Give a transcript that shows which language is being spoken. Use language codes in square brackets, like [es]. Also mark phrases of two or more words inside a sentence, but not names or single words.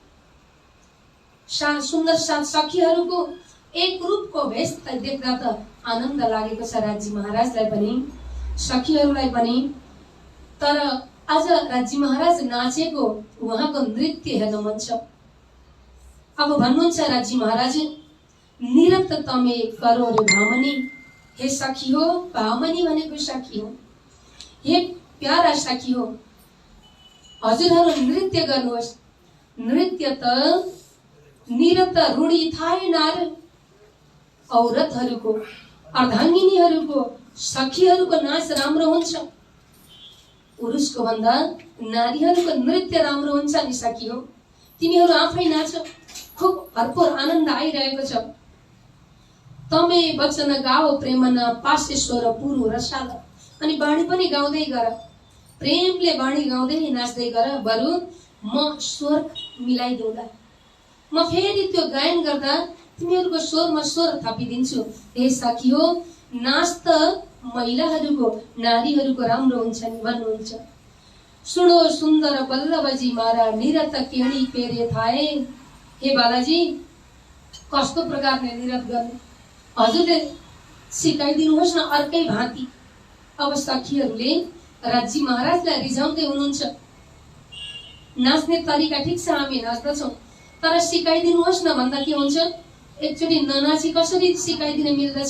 [ne] सुन्दर साथ सखीहरूको एक रूपको भेष देख्दा त आनन्द लागेको छ राज्य महाराजलाई पनि, सखीहरूलाई पनि। तर आज राज्य महाराज नाचेको, उहाँको नृत्य हेर्न मन छ। अब भन्नुहुन्छ राज्य महाराज, [gu] નિરત તમે કરો રે ભામની। [ne] हे सखी हो, भामनी भनेको सखी हो, हे प्यारा सखी हो, हजुरहरू नृत्य गर्नुहोस्। नृत्य त [gu] નિરત રૂઢી થાહે નાર, [ne] औरतहरूको, अर्धाङ्गिनीहरूको, सखीहरूको नाच राम्रो हुन्छ, पुरुषको भन्दा नारीहरूको नृत्य राम्रो हुन्छ नि सखी हो। तिमीहरू आफै नाच, खुब भरपूर आनन्द आइरहेको छ। [gu] તમે વચન ગાઓ પ્રેમના પાસે સ્વર પુરુ રસાલ। [ne] अनि बाणी पनि गाउँदै गर, प्रेमले बाणी गाउँदै नाच्दै गर। बरु म स्वर मिलाइदिउँला, म फेरि त्यो गायन गर्दा तिमीहरूको स्वरमा स्वर थपिदिन्छु। हे सखी हो, नाच त महिलाहरूको, नारीहरूको राम्रो हुन्छ नि भन्नुहुन्छ। [gu] સુનો સુન્દર બલ્લભજી મારા નિરત કેણી પેરે થાએ। [ne] हे बालाजी, कस्तो प्रकारले निरत गर्ने हजुरले सिकाइदिनुहोस् न अर्कै भाँति। अब सखीहरूले राज्य महाराजलाई रिझाउँदै हुनुहुन्छ, नाच्ने तरिका ठिक छ, हामी नाच्दछौँ, तर सिकाइदिनुहोस् न भन्दा के हुन्छ, एकचोटि ननाची कसरी सिकाइदिन मिल्दछ।